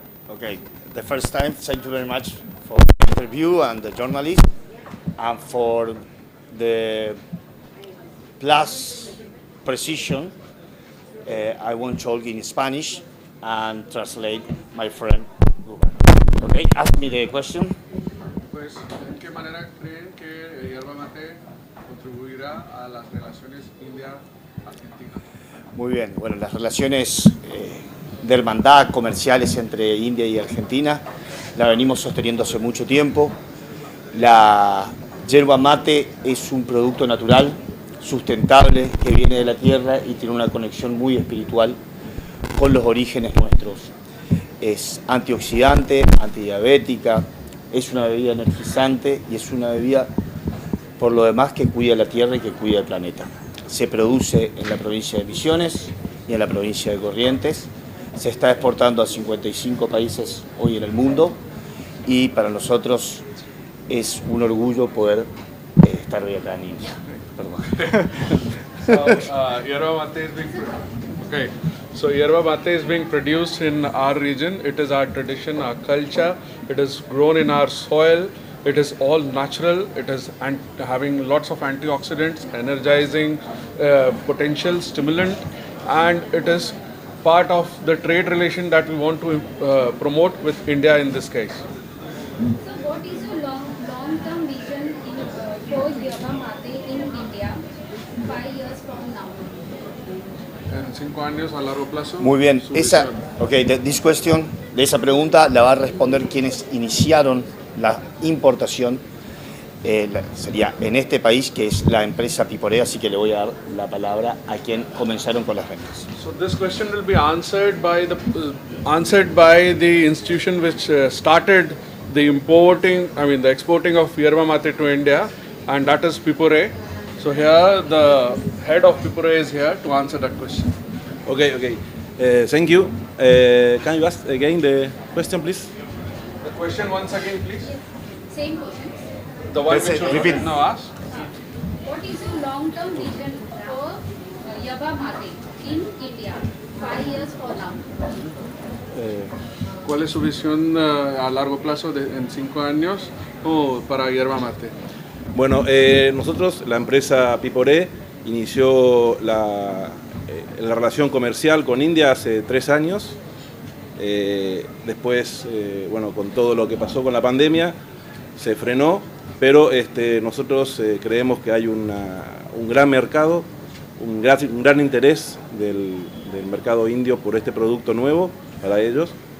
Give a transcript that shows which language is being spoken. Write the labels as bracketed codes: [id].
[en] Okay, the first time, thank you very much for the interview and the journalist, and for the plus precision. I won't talk in Spanish and translate my friend. Okay, ask me the question. [es] Pues, ¿en qué manera creen que Yerba Mate contribuirá a las relaciones India-Argentina? Muy bien, bueno, las relaciones de hermandad comerciales entre India y Argentina la venimos sosteniendo hace mucho tiempo. La yerba mate es un producto natural, sustentable, que viene de la tierra y tiene una conexión muy espiritual con los orígenes nuestros. Es antioxidante, antidiabética, es una bebida energizante y es una bebida, por lo demás, que cuida la tierra y que cuida el planeta. Se produce en la provincia de Misiones y en la provincia de Corrientes. Se está exportando a 55 países hoy en el mundo y para nosotros es un orgullo poder estar hoy acá en India. Perdón. [en] Yerba Mate is being okay. So Yerba Mate is being produced in our region. It is our tradition, our culture. It is grown in our soil. It is all natural. It is having lots of antioxidants, energizing potential, stimulant, and it is part of the trade relation that we want to promote with India in this case. So what is your long-term vision for Yerba Mate in India? 5 years from now? [es] En 5 años a largo plazo. Muy bien, su esa, visión. [en] okay, this question, [es] de esa pregunta la va a responder quienes iniciaron la importación, sería en este país, que es la empresa Piporé, así que le voy a dar la palabra a quien comenzaron con las ventas. [en] So this question will be answered by the institution which started the exporting of yerba mate to India, and that is Piporé. So here the head of Piporé is here to answer that question. Okay. Thank you. Can you ask again the question, please? The question once again, please. Same question. The one Let's which say, repeat. now asked. What is your long-term vision for yerba mate in India 5 years from now? [es] ¿Cuál es su visión a largo plazo en 5 años para yerba mate? Bueno, nosotros, la empresa Piporé, inició la relación comercial con India hace 3 años. Después, con todo lo que pasó con la pandemia, se frenó, pero nosotros creemos que hay un gran mercado, un gran interés del mercado indio por este producto nuevo para ellos.